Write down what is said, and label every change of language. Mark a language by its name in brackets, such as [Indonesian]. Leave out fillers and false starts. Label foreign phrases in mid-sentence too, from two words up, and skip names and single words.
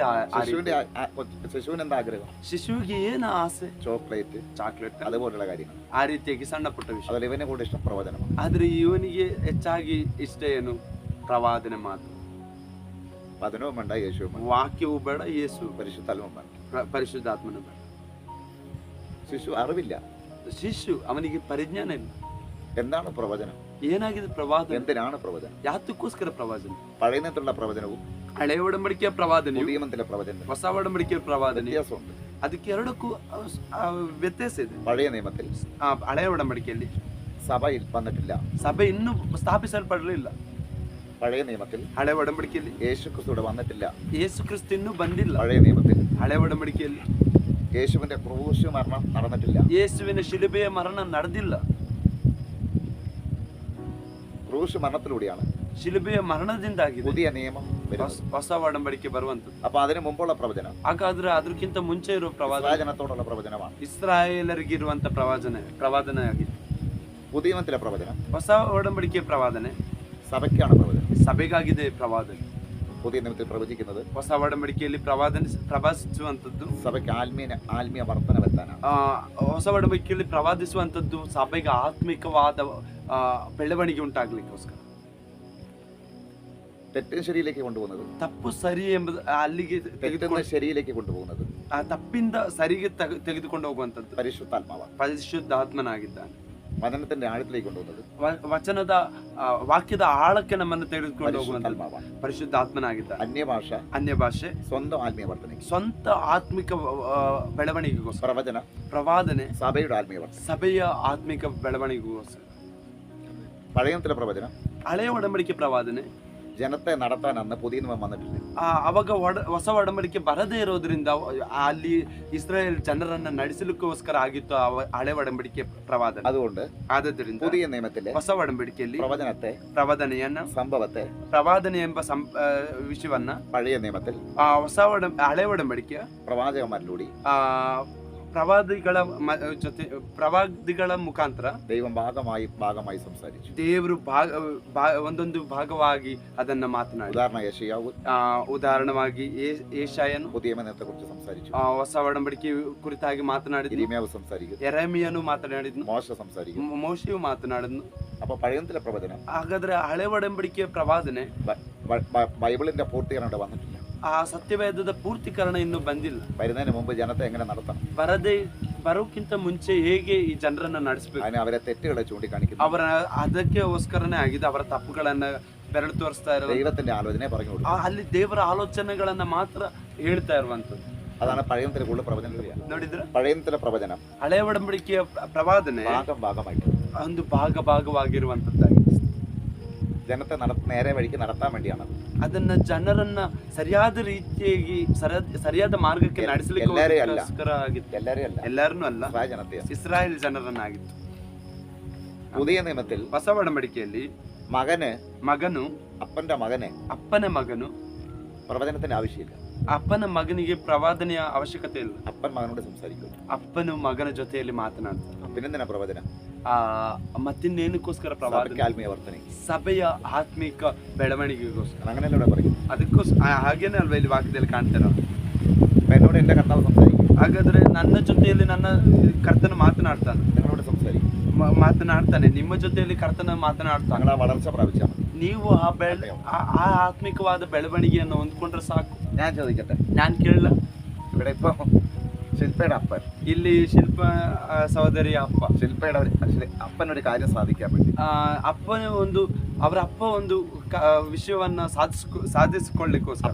[Malayalam] ശിശുവിന് എന്താ ആഗ്രഹം? [Kannada] ಶಿಶುವಿಗೆ ಏನು ಆಸೆ? [Malayalam] ചോക്ലേറ്റ്, [Kannada] ಚಾಕ್ಲೇಟ್, [Malayalam] അതുപോലുള്ള കാര്യങ്ങൾ. [Kannada] ಆ ರೀತಿಯಾಗಿ ಸಣ್ಣ ಪುಟ್ಟ ವಿಷಯ. [Malayalam] അതിൽ ഇവനെ കൂടെ ഇഷ്ടം പ്രവചനമാണ്. [Kannada] ಆದ್ರೆ ಇವನಿಗೆ ಹೆಚ್ಚಾಗಿ ಇಷ್ಟ ಏನು? ಪ್ರವಾದನೆ ಮಾತು. [Malayalam] വചനവും വേണ്ട, യേശുവും വേണ്ട, [Kannada] ವಾಕ್ಯವೂ ಬೇಡ, ಯೇಸು [Malayalam] പരിശുദ്ധാത്മാവും വേണ്ട, [Kannada] ಪರಿಶುದ್ಧಾತ್ಮನು ಬೇಡ. [Malayalam] ശിശു അറിവില്ല. [Kannada] ಶಿಶು ಅವನಿಗೆ ಪರಿಜ್ಞಾನ ಇಲ್ಲ. [Malayalam] എന്താണ് പ്രവചനം? [Kannada] ಏನಾಗಿದೆ ಪ್ರವಾದನೆ? [Malayalam] എന്തിനാണ് പ്രവചനം? [Kannada] ಯಾತಕ್ಕೋಸ್ಕರ ಪ್ರವಾದನೆ? [Malayalam] പഴയ നിയമത്തിലുള്ള പ്രവചനവും [Kannada] ಹಳೆಯ ಒಡಂಬಡಿಕೆಯ ಪ್ರವಾದನೆಯು [Malayalam] പുതിയ നിയമത്തിലെ പ്രവചനം [Kannada] ಹೊಸ ಒಡಂಬಡಿಕೆಯ ಪ್ರವಾದನೆ [Malayalam] വ്യത്യാസമുണ്ട്. [Kannada] ಅದಕ್ಕೆ ಎರಡಕ್ಕೂ ವ್ಯತ್ಯಾಸ ಇದೆ. [Malayalam] പഴയ നിയമത്തിൽ [Kannada] ಹಳೆಯ ಒಡಂಬಡಿಕೆಯಲ್ಲಿ [Malayalam] സഭയിൽ വന്നിട്ടില്ല, [Kannada] ಸಭೆ ಇನ್ನೂ ಸ್ಥಾಪಿಸಲ್ಪಡಲಿಲ್ಲ. [Malayalam] പഴയ നിയമത്തിൽ [Kannada] ಹಳೆ ಒಡಂಬಡಿಕೆಯಲ್ಲಿ [Malayalam] യേശു ക്രിസ്തുവിടെ വന്നിട്ടില്ല. [Kannada] ಯೇಸು ಕ್ರಿಸ್ತ ಇನ್ನೂ ಬಂದಿಲ್ಲ. [Malayalam] പഴയ നിയമത്തിൽ [Kannada] ಹಳೆ ಒಡಂಬಡಿಕೆಯಲ್ಲಿ [Malayalam] യേശുവിന്റെ ക്രൂശ് മരണം നടന്നിട്ടില്ല. [Kannada] ಯೇಸುವಿನ ಶಿಲುಬೆಯ ಮರಣ ನಡೆದಿಲ್ಲ. [Malayalam] ക്രൂശ് മരണത്തിലൂടെയാണ് [Kannada] ಶಿಲುಬೆಯ ಮರಣದಿಂದಾಗಿದೆ [Malayalam] പുതിയ ನಿಯಮ വരുന്നത്. [Kannada] ಹೊಸ ಒಡಂಬಡಿಕೆ ಬರುವಂತದ್ದು. [Malayalam] അപ്പൊ അതിനു മുമ്പുള്ള പ്രവചനം [Kannada] ಹಾಗಾದ್ರೆ ಅದಕ್ಕಿಂತ ಮುಂಚೆ ಇರುವ ಪ್ರವಾದನೆ [Malayalam] ജനത്തോടുള്ള പ്രവചനമാണ്. [Kannada] ಇಸ್ರಾಯೇಲರಿಗಿರುವಂತ ಪ್ರವಾದನೆ ಆಗಿದೆ. [Malayalam] പുതിയ നിയമത്തിലെ പ്രവചനം [Kannada] ಹೊಸ ಒಡಂಬಡಿಕೆ ಪ್ರವಾದನೆ [Malayalam] സഭയ്ക്കാണ് പ്രവചനം. [Kannada] ಸಭೆಗಾಗಿದೆ ಪ್ರವಾದನೆ. [Malayalam] പുതിയ നിയമത്തിൽ പ്രവചിക്കുന്നത് [Kannada] ಹೊಸ ಒಡಂಬಡಿಕೆಯಲ್ಲಿ ಪ್ರವಾದಿಸುವಂತದ್ದು [Malayalam] സഭയ്ക്ക് ആത്മീയ വർധന വരുത്താനാണ്. [Kannada] ಹೊಸ ಒಡಂಬಡಿಕೆಯಲ್ಲಿ ಪ್ರವಾದಿಸುವಂತದ್ದು ಸಭೆಗೆ ಆತ್ಮಿಕವಾದ ಬೆಳವಣಿಗೆ ಉಂಟಾಗ್ಲಿಕ್ಕೋಸ್ಕರ. [Malayalam] തെറ്റും ശരിയിലേക്ക് കൊണ്ടുപോകുന്നത്, [Kannada] ತಪ್ಪು ಸರಿ ಎಂಬುದು ಅಲ್ಲಿಗೆ [Malayalam] തെറ്റുന്ന ശരിയിലേക്ക് കൊണ്ടുപോകുന്നത് [Kannada] ತಪ್ಪಿಂದ ಸರಿಗೆ ತೆಗೆದುಕೊಂಡು ಹೋಗುವಂತದ್ದು [Malayalam] പരിശുദ്ധാത്മാവാണ്. [Kannada] ಪರಿಶುದ್ಧಾತ್ಮನಾಗಿದ್ದಾನೆ. [Malayalam] വചനത്തിന്റെ ആഴത്തിലേക്ക് കൊണ്ടുപോകുന്നത് [Kannada] ವಚನದ ವಾಕ್ಯದ ಆಳಕ್ಕೆ ನಮ್ಮನ್ನು ತೆಗೆದುಕೊಂಡು ಹೋಗುವಂತ [Malayalam] പരിശുദ്ധാത്മാവാണ്. [Kannada] ಪರಿಶುದ್ಧಾತ್ಮನಾಗಿದ್ದಾನೆ. [Malayalam] അന്യ ഭാഷ [Kannada] ಸ್ವന്തം [Malayalam] ആത്മീയ വർധനയ്ക്ക്, [Kannada] ಸ್ವಂತ ಆತ್ಮಿಕ ಬೆಳವಣಿಗೆಗೋಸ್ಕರ. [Malayalam] പ്രവചന [Kannada] ಪ್ರವಾದನೆ [Malayalam] സഭയുടെ ആത്മീയ വർധന. [Kannada] ಸಭೆಯ ಆತ್ಮಿಕ ಬೆಳವಣಿಗೆಗೋಸ್ಕರ. [Malayalam] പഴയ നിയമത്തിലെ പ്രവചനം [Kannada] ಹಳೆಯ ಒಡಂಬಡಿಕೆ ಪ್ರವಾದನೆ [Malayalam] ജനത്തെ നടത്താൻ അന്ന് പുതിയ നിയമം വന്നിട്ടില്ല. [Kannada] ಅವಾಗ ಹೊಸ ಒಡಂಬಡಿಕೆ ಬರದೇ ಇರೋದ್ರಿಂದ ಅಲ್ಲಿ ಇಸ್ರಾಯೇಲ್ ಜನರನ್ನ ನಡೆಸಲಿಕ್ಕೋಸ್ಕರ ಆಗಿತ್ತು ಹಳೆ ಒಡಂಬಡಿಕೆ ಪ್ರವಾದನೆ. [Malayalam] അതുകൊണ്ട് [Kannada] ಆದ್ದರಿಂದ [Malayalam] പുതിയ നിയമത്തിലെ [Kannada] ಹೊಸ ಒಡಂಬಡಿಕೆಯಲ್ಲಿ [Malayalam] പ്രവചനത്തെ [Kannada] ಸಂಭವತೆ ಪ್ರವಾದನೆ ಎಂಬ ವಿಷಯವನ್ನ [Malayalam] പഴയ നിയമത്തിൽ [Kannada] ಹಳೆ ಒಡಂಬಡಿಕೆಯ [Malayalam] പ്രവാചകന്മാരിലൂടെ [Kannada] ಪ್ರವಾದಿಗಳ ಮುಖಾಂತರ [Malayalam] ദൈവം ഭാഗമായി സംസാരിച്ചു. [Kannada] ದೇವರು ಒಂದೊಂದು ಭಾಗವಾಗಿ ಅದನ್ನ ಮಾತನಾಡಿ. [Malayalam] ഉദാഹരണമായി [Kannada] ಯೆಶಾಯನು [Malayalam] പുതിയ നിയമത്തെ കുറിച്ച് സംസാരിച്ചു. [Kannada] ಹೊಸ ಒಡಂಬಡಿಕೆ ಕುರಿತಾಗಿ ಮಾತನಾಡಿದ್ನು. [Malayalam] യിരെമ്യാവ് സംസാരിക്കുന്നു. [Kannada] ಯೆರೆಮೀಯನು ಮಾತನಾಡಿದ್ನು. [Malayalam] ಮೋಶೆ സംസാരിക്കുന്നു. [Kannada] ಮೋಶೆಯು ಮಾತನಾಡಿದ್ನು. [Malayalam] അപ്പൊ പഴയ നിയമത്തിലെ പ്രവചനം, [Kannada] ಹಾಗಾದ್ರೆ ಹಳೆ ಒಡಂಬಡಿಕೆಯ ಪ್ರವಾದನೆ [Malayalam] ബൈബിളിന്റെ പൂർത്തീകരണം ഇവിടെ വന്നിട്ടില്ല. [Kannada] ಆ ಸತ್ಯವೇದದ ಪೂರ್ತೀಕರಣ ಇನ್ನೂ ಬಂದಿಲ್ಲ. [Malayalam] വരുന്നതിന് മുമ്പ് ജനത്തെ എങ്ങനെ നടത്തണം, [Kannada] ಬರೋಕ್ಕಿಂತ ಮುಂಚೆ ಹೇಗೆ ಈ ಜನರನ್ನ ನಡೆಸಬೇಕು, [Malayalam] അതിന് അവരെ തെറ്റുകളെ ചൂണ്ടിക്കാണിക്കുന്നു. [Kannada] ಅವರ ಅದಕ್ಕೋಸ್ಕರನೇ ಆಗಿದೆ ಅವರ ತಪ್ಪುಗಳನ್ನ ಬೆರಳು ತೋರಿಸ್ತಾ ಇರೋ [Malayalam] ദൈവത്തിന്റെ ആലോചനയെ പറഞ്ഞു കൊടുക്കും. [Kannada] ಅಲ್ಲಿ ದೇವರ ಆಲೋಚನೆಗಳನ್ನ ಮಾತ್ರ ಹೇಳ್ತಾ ಇರುವಂತದ್ದು. [Malayalam] അതാണ് പഴയ നിയമത്തിലെ കൂടുതൽ പ്രവചനം. [Kannada] ನೋಡಿದ್ರೆ [Malayalam] പഴയ നിയമത്തിലെ പ്രവചനം [Kannada] ಹಳೆಯ ಒಡಂಬಡಿಕೆಯ ಪ್ರವಾದನೆ [Malayalam] ഭാഗമായിട്ട് [Kannada] ಒಂದು ಭಾಗವಾಗಿರುವಂತದ್ದಾಗಿದೆ. [Malayalam] ജനത്തെ നേരെ വഴിക്ക് നടത്താൻ വേണ്ടിയാണ്. [Kannada] ಅದನ್ನ ಜನರನ್ನ ಸರಿಯಾದ ರೀತಿಯಾಗಿ ಸರಿಯಾದ ಮಾರ್ಗಕ್ಕೆ ನಡೆಸಲಿಕ್ಕೋಸ್ಕರ ಆಗಿತ್ತು. ಎಲ್ಲರನ್ನೂ ಅಲ್ಲ, ಇಸ್ರಾಯೇಲ್ ಜನರನ್ನಾಗಿತ್ತು. [Malayalam] പുതിയ നിയമത്തിൽ [Kannada] ಹೊಸ ಒಡಂಬಡಿಕೆಯಲ್ಲಿ ಮಗನು ಅಪ್ಪನ ಮಗನು [Malayalam] പ്രവചനത്തിന്റെ ആവശ്യമില്ല. [Kannada] ಅಪ್ಪನ ಮಗನಿಗೆ ಪ್ರವಾದನೆಯ ಅವಶ್ಯಕತೆ ಇಲ್ಲ. [Malayalam] അപ്പൻ മകനോട് സംസാരിക്കും. [Kannada] ಅಪ್ಪನು ಮಗನ ಜೊತೆಯಲ್ಲಿ ಮಾತನಾಡ್ತಾನೆ. [Malayalam] പിന്നെന്തിനാ പ്രവചനം? [Kannada] ಮತ್ತಿನ್ನೇನಕ್ಕೋಸ್ಕರ ಪ್ರವಾದನೆ? [Malayalam] ആത്മീയ വർധന, [Kannada] ಸಭೆಯ ಆತ್ಮಿಕ ಬೆಳವಣಿಗೆಗೋಸ್ಕರ. [Malayalam] അങ്ങനെയല്ല ഇവിടെ പറയും. [Kannada] ಅದಕ್ಕೋಸ್ಕರ ಹಾಗೇನೆ ಅಲ್ವಾ ಇಲ್ಲಿ ವಾಕ್ಯದಲ್ಲಿ ಕಾಣ್ತಾರೆ. [Malayalam] എന്നോട് എന്റെ കർത്താവ് സംസാരിക്കും. [Kannada] ಹಾಗಾದ್ರೆ ನನ್ನ ಜೊತೆಯಲ್ಲಿ ನನ್ನ ಕರ್ತನ ಮಾತನಾಡ್ತಾನೆ. [Malayalam] നിങ്ങളോട് സംസാരിക്കും, [Kannada] ಮಾತನಾಡ್ತಾನೆ. ನಿಮ್ಮ ಜೊತೆಯಲ್ಲಿ ಕರ್ತನ ಮಾತನಾಡ್ತಾನೆ. [Malayalam] നിങ്ങൾ ആ വളർച്ച പ്രാപിച്ചാൽ മതി. [Kannada] ನೀವು ಆ ಆತ್ಮಿಕವಾದ ಬೆಳವಣಿಗೆಯನ್ನು ಹೊಂದ್ಕೊಂಡ್ರೆ ಸಾಕು. [Malayalam] ഞാൻ ചോദിക്കട്ടെ, [Kannada] ನಾನು ಕೇಳಲ್ಲ. [Malayalam] ഇവിടെ ഇപ്പൊ ശില്പയുടെ അപ്പൻ, [Kannada] ಇಲ್ಲಿ ಶಿಲ್ಪ ಸಹೋದರಿಯ ಅಪ್ಪ, [Malayalam] ശില്പയുടെ അപ്പനൊരു കാര്യം സാധിക്കാൻ വേണ്ടി [Kannada] ಅವರ ಅಪ್ಪ ಒಂದು ವಿಷಯವನ್ನ ಸಾಧಿಸಿಕೊಳ್ಳಿಕ್ಕೋಸ್ಕರ